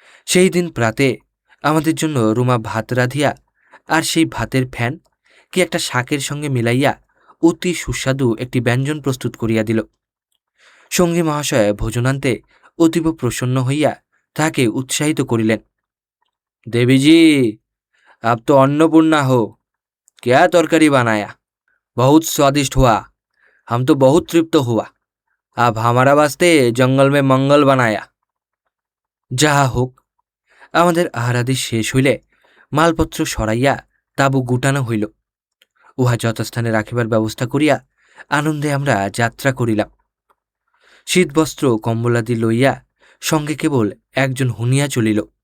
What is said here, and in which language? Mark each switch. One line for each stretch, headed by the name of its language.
Bangla: সেই দিন প্রাতে আমাদের জন্য রুমা ভাত রাঁধিয়া আর সেই ভাতের ফ্যান কি একটা শাকের সঙ্গে মিলাইয়া অতি সুস্বাদু একটি ব্যঞ্জন প্রস্তুত করিয়া দিল। সঙ্গী মহাশয় ভোজনান্তে অতীব প্রসন্ন হইয়া তাহাকে উৎসাহিত করিলেন।
Hindi: দেবীজি, आप तो अन्नपूर्णा हो। क्या तरकारी बनाया, बहुत स्वादिष्ट हुआ। हम तो बहुत तृप्त हुआ। आप हमारा वास्ते जंगल में मंगल बनाया।
Bangla: যাহা হোক, আমাদের আহারাদি শেষ হইলে মালপত্র সরাইয়া তাঁবু গুটানো হইল। উহা যথাস্থানে রাখিবার ব্যবস্থা করিয়া আনন্দে আমরা যাত্রা করিলাম। শীতবস্ত্র কম্বলাদি লইয়া সঙ্গে কেবল একজন হুনিয়া চলিল।